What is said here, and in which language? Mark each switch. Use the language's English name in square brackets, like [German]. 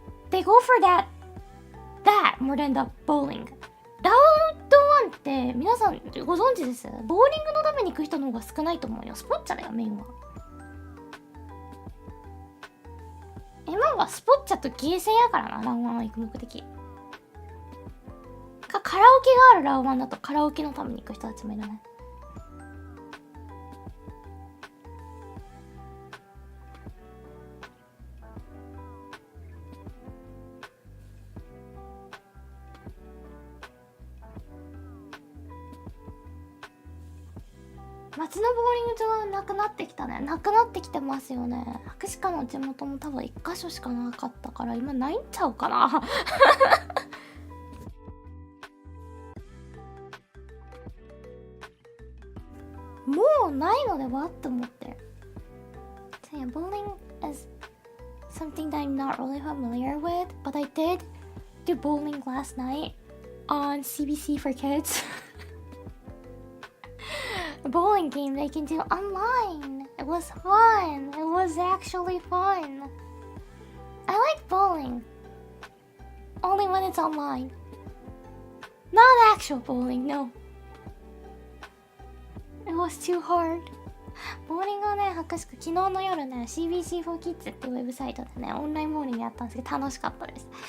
[English] They go for that more than the bowling. [Japanese] ラウンドワンって皆さんご存知です？ボーリングのために行く人の方が少ないと思うよ。スポッチャだよ、メインは。今はスポッチャとゲーセンやからな、ラウンワンは行く目的。カラオケがあるラウンワンだとカラオケのために行く人たちもいるね。街のボーリング場はなくなってきたね。なくなってきてますよね。博士課の地元も多分1箇所しかなかったから今ないんちゃうかな。もうないのではって思って。 [English] So yeah, bowling is something that I'm not really familiar with, but I did do bowling last night on CBC for Kids. A bowling game they can do online. It was fun. It was actually fun. I like bowling. Only when it's online. Not actual bowling, no. It was too hard. [Japanese] ボーリングをね、博士課、昨日の夜ね、CBC4Kids っていうウェブサイトでね、オンラインボーリングやったんですけど、楽しかったです。